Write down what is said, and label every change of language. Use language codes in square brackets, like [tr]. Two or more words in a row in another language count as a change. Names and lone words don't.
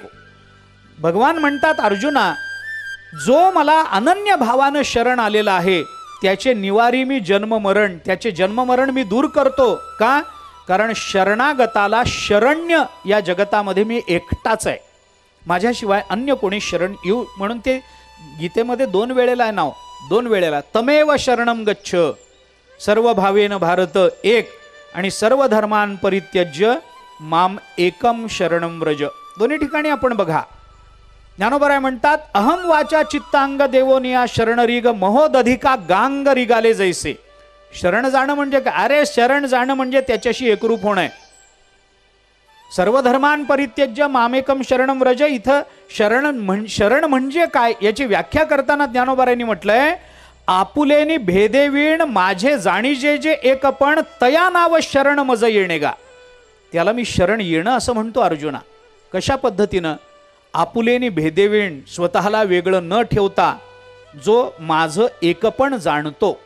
[mr] भगवान म्हणतात अर्जुना, जो मला अनन्य भावानं शरण आलेला आहे त्याचे निवारी मी जन्म मरण, त्याचे जन्म मरण मी दूर करतो. का? कारण शरणागताला शरण्य या जगतामध्ये मी एकटाच आहे, माझ्याशिवाय अन्य कोणी शरण येऊ. म्हणून ते गीतेमध्ये 2 वेळेला आहे नाव, 2 वेळेला [sa] तमेव शरणम गच्छ, सर्व भावेन भारत [mr] एक, आणि [sa] सर्व धर्मान परित्यज्य माम एकम शरणम व्रज. [mr] दोन्ही ठिकाणी आपण बघा. ज्ञानोबाराय म्हणतात, अहम वाचा चित्तांग देवोनिया शरणरिग महोदधिका गांग रिगाले जैसे. शरण जाणं म्हणजे काय? अरे शरण जाणं म्हणजे त्याच्याशी एकरूप होणं आहे. [sa] सर्व धर्मान परित्यज्य मामेकम शरणम व्रज. [mr] इथं शरण म्हणजे काय याची व्याख्या करताना ज्ञानोबारायांनी म्हटलंय, आपुलेनी भेदेवीण माझे जाणीजे जे एकपण, तया नाव शरण मज येणे गा. त्याला मी शरण येणं असं म्हणतो अर्जुना. कशा पद्धतीनं? आपुलेनी भेदेवीण, स्वतःला वेगळं न ठेवता जो माझं एकपण जाणतो.